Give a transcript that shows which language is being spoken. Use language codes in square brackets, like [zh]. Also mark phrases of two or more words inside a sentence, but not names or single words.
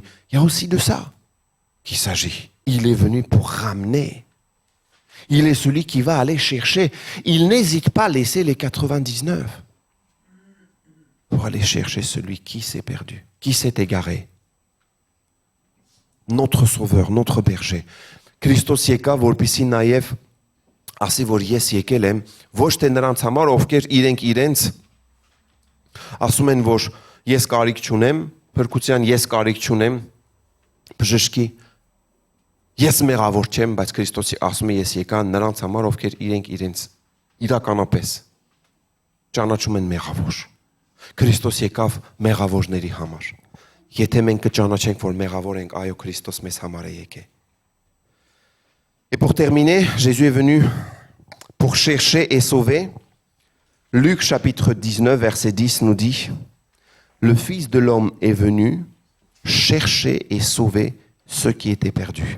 [fr] Il y a aussi de ça qu'il s'agit. Il est venu pour ramener. Il est celui qui va aller chercher. Il n'hésite pas à laisser les 99 pour aller chercher celui qui s'est perdu, qui s'est égaré. Notre Sauveur, notre berger. [hy] Քրիստոս եկավ, որպեսզի նաև ասի, որ ես եկել եմ, ոչ թե նրանց համար, ովքեր իրենց ասում են, որ ես կարիք չունեմ, փրկության ես կարիք չունեմ, բժշկի, ես մեղավոր չեմ, բայց Քրիստոսի ասում է, ես եկա նրանց համար, ովքեր իրենց իրականապես ճանաչում են մեղավոր։ Քրիստոս եկավ մեղավորների համար։ Եթե մենք կճանաչենք, որ մեղավոր ենք, այո, Քրիստոս մեզ համար է եկել։ [fr] Et pour terminer, Jésus est venu pour chercher et sauver. Luc chapitre 19, verset 10 nous dit, le Fils de l'homme est venu chercher et sauver ceux qui étaient perdus.